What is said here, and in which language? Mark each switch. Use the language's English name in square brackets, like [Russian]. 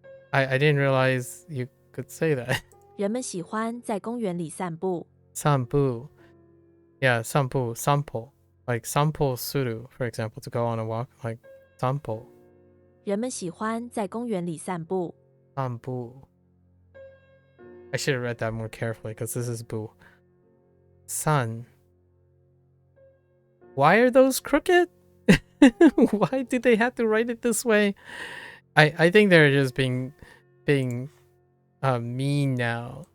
[English] I didn't realize you could say that. [Chinese] 人们喜欢在公园里散步。 [English] 散步 Yeah, 散歩 Like [Japanese] 散歩する [English] for example, to go on a walk. Like 散歩 [Chinese] 人们喜欢在公园里散步。 [English] 散步 I should have read that more carefully because this is boo. Sun. Why are those crooked? Why do they have to write it this way? I think they're just being mean now.